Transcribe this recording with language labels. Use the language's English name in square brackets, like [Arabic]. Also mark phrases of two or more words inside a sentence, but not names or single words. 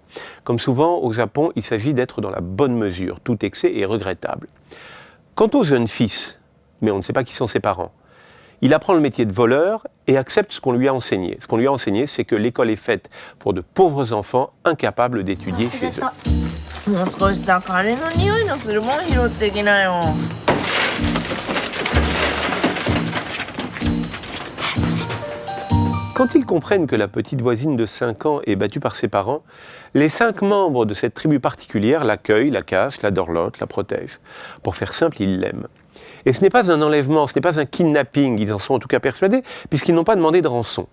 [French] Comme souvent, au Japon, il s'agit d'être dans la bonne mesure. Tout excès est regrettable. Quant au jeune fils, mais on ne sait pas qui sont ses parents, il apprend le métier de voleur et accepte ce qu'on lui a enseigné. Ce qu'on lui a enseigné, c'est que l'école est faite pour de pauvres enfants incapables d'étudier chez eux. [Japanese] もう少しさ、カレーの匂いのするもん拾ってきなよ。 [French] Quand ils comprennent que la petite voisine de 5 ans est battue par ses parents, les 5 membres de cette tribu particulière l'accueillent, la cachent, la dorlotent, la protègent. Pour faire simple, ils l'aiment. Et ce n'est pas un enlèvement, ce n'est pas un kidnapping, ils en sont en tout cas persuadés, puisqu'ils n'ont pas demandé de rançon.